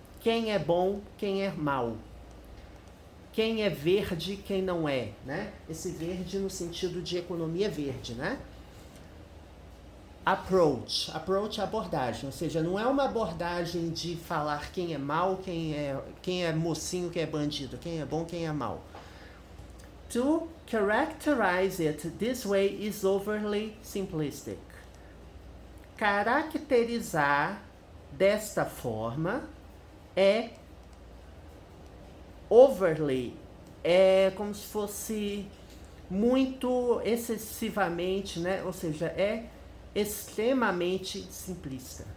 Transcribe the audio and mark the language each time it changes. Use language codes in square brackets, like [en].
[pt] Quem é bom, quem é mau. Quem é verde, quem não é, né? Esse verde no sentido de economia verde, né? Approach é abordagem, ou seja, não é uma abordagem de falar quem é mau, quem é mocinho, quem é bandido, quem é bom, quem é mau. [en] To characterize it this way is overly simplistic. [pt] Caracterizar desta forma é overly, é como se fosse muito excessivamente, né? Ou seja, é extremamente simplista.